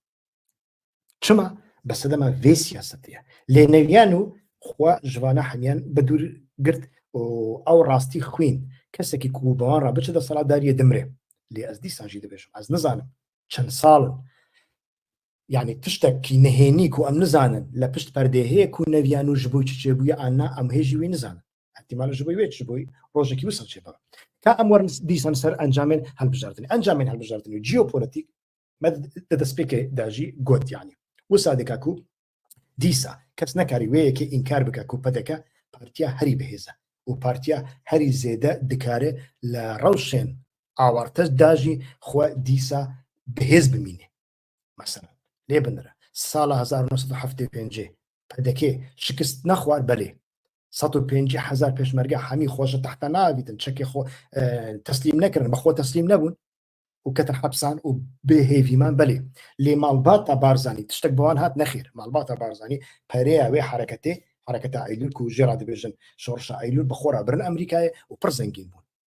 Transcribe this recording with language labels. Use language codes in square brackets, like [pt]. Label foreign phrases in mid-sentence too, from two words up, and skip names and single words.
[ku] çima bi sedema vê siyasetê ye lê neviyan û xwe ji vana hemiyan bi dûr girt û ew rastî xwîn kesekî ku bi wan re biçe desthilatdariyê dimre lê ez dîsan jî dibêjim ez nizanim çend salin yani tiştekî nihênî ku em nizanin li pişt perdê heye ku neviyan û ji bo çi çêbûye an na em hê jî wê nizanin ihtimal ji bo wê ji bo rojekî wisa çêbibe ka em werin dîsan ser encamên hilbijartinê encamên hilbijartinê jîopolîtîk me di destpêkê de jî got yani وسا دکاکو دیسا کەس نەکاری وەیەکە ئینکار بکە و پەدەکە پارتیا هەری بەهێزە و پارتیا هەری زێدە دکارێ لە ڕەوشێن ئاوارتەش داژی خۆ دیسا بەهێز بمینێ مەسەڵەن لێ بنرە ساڵە 1975 پەدەکێ شکست نەخوار بەلێ 150,000 پێشمەرگە هەمی خۆشە تەحتە ناویتن چەکی خۆ تەسلیم نەکردن بەخۆ تەسلیم نەبوون و کەتە حەبسان و بێهێویمان بەلێ لێ ماڵباتە بارزانانی تشتێک بەوان هات نەخیر ماڵباتە بارزانانی پەرەیە وێ حرەکەتێ حرەکەتە ئایلول و ژێرا دەبێژن شۆڕشە ئایلول بەخۆرا برن ئەمریکایە و پڕ زەنگین بوون